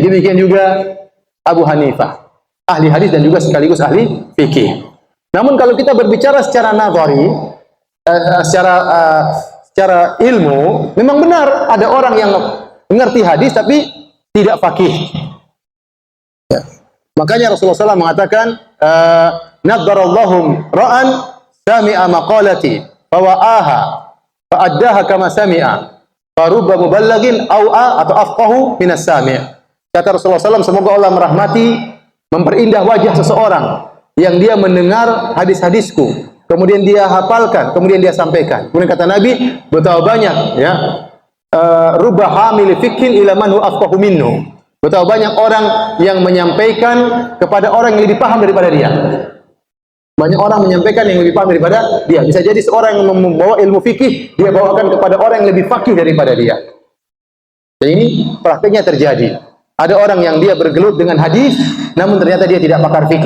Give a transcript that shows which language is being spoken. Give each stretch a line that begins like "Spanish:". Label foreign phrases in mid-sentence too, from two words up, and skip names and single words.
Indonesian: Demikian juga Abu Hanifah, ahli hadis dan juga sekaligus ahli fikih. Namun kalau kita berbicara secara nazari, secara ilmu, memang benar ada orang yang mengerti hadis tapi tidak faqih. Ya. Makanya Rasulullah SAW mengatakan,
Arabic: "نضر الله امرأ سمع مقالتي فوعاها فأداها كما سمع فرب مبلغ أوعى atau أفقه من السامع'."
Indonesian: Kata Rasulullah SAW, semoga Allah merahmati, memperindah wajah seseorang yang dia mendengar hadis-hadisku, kemudian dia hafalkan, kemudian dia sampaikan. Kemudian kata Nabi, betapa banyak ya,
Arabic: رب حامل فقه إلى من هو أفقه منه.
Indonesian: Betapa banyak orang yang menyampaikan kepada orang yang lebih paham daripada dia. Banyak orang menyampaikan yang lebih paham daripada dia. Bisa jadi seorang yang membawa ilmu fikih, dia bawakan kepada orang yang lebih faqih daripada dia. Dan ini praktiknya terjadi. Ada orang yang dia bergelut dengan hadis, namun ternyata dia tidak pakar fikih.